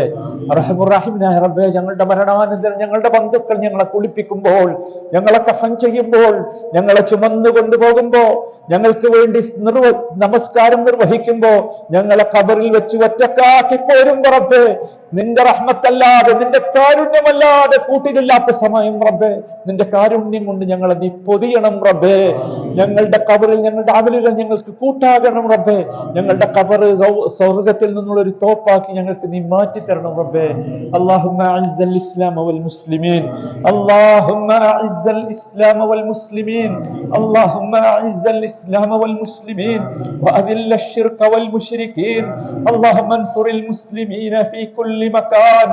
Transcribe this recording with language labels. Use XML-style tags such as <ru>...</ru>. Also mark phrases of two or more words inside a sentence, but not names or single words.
<ml>അർഹമുർ റഹീമായ റബ്ബേ, ഞങ്ങളുടെ മരണാനന്തരം ഞങ്ങളുടെ ബന്ധുക്കൾ ഞങ്ങളെ കുളിപ്പിക്കുമ്പോൾ, ഞങ്ങളെ കഫൻ ചെയ്യുമ്പോൾ, ഞങ്ങളെ ചുമന്നു കൊണ്ടുപോകുമ്പോ, ഞങ്ങൾക്ക് വേണ്ടി നമസ്കാരം നിർവഹിക്കുമ്പോ, ഞങ്ങളെ ഖബറിൽ വെച്ച് ഒറ്റക്കാക്കി പോരുമ്പോ റബ്ബേ, നിന്റെ റഹ്മത്തല്ലാതെ നിന്റെ കാരുണ്യമല്ലാതെ കൂട്ടിലില്ലാത്ത സമയം റബ്ബേ, നിന്റെ കാരുണ്യം കൊണ്ട് ഞങ്ങളെ നീ പൊതിയണം റബ്ബേ. ഞങ്ങളുടെ ഖബറിൽ ഞങ്ങളുടെ അമലുകൾ ഞങ്ങൾക്ക് കൂട്ടാകണം റബ്ബേ. ഞങ്ങളുടെ ഖബർ സ്വർഗ്ഗത്തിൽ നിന്നുള്ള ഒരു തോപ്പാക്കി ഞങ്ങൾക്ക് നീ മാറ്റി തരണം റബ്ബേ.</ml> <ar>اللهم أعز الإسلام والمسلمين اللهم أعز الإسلام والمسلمين اللهم أعز الإسلام والمسلمين وأذل الشرك والمشركين. اللهم انصر المسلمين في كل مكان.</ar>